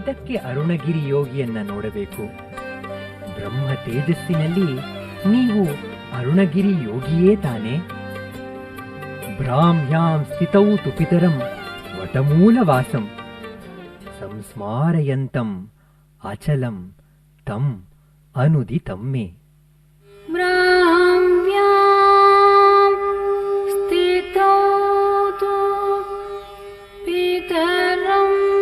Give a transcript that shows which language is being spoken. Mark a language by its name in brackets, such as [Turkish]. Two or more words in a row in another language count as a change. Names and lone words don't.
[Kannada] ಏಕೆ ಅರುಣಗಿರಿ ಯೋಗಿಯನ್ನ ನೋಡಬೇಕು? ಬ್ರಹ್ಮ ತೇಜಸ್ಸಿನಲ್ಲಿ ನೀವು ಅರುಣಗಿರಿ ಯೋಗಿಯೇ ತಾನೆ? [Sanskrit] ಭ್ರಾಮ್ಯಾಂ ಸ್ಥಿತೌ ತು ಪಿತರಂ ವಟಮೂಲವಾಸಂ ಸಂಸ್ಮಾರಯಂತಂ ಅಚಲಂ ತಂ ಅನುದಿತಂ ಮೇ. ब्राह्म्यां स्थितौ तु पितरं